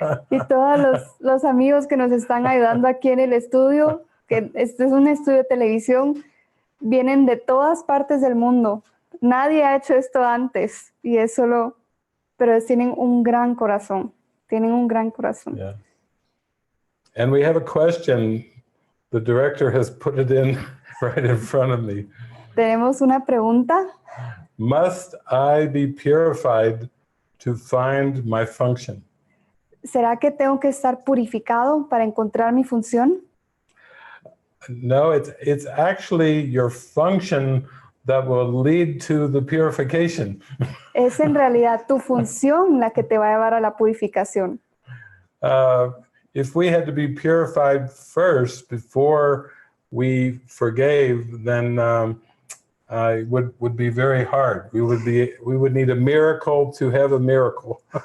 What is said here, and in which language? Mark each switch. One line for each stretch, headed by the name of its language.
Spanish: Y todos los amigos que nos están ayudando aquí en el estudio, que este es un estudio de televisión, vienen de todas partes del mundo. Nadie ha hecho esto antes y es solo, pero tienen un gran corazón. Tienen un gran corazón.
English: Yeah. And we have a question. The director has put it in right in front of me.
Spanish: Tenemos una pregunta.
English: Must I be purified to find my function?
Spanish: ¿Será que tengo que estar purificado para encontrar mi función?
English: No, it's actually your function that will lead to the purification.
Spanish: Es en realidad tu función la que te va a llevar a la purificación.
English: If we had to be purified first before we forgave, then it would be very hard. We would need a miracle to have a miracle.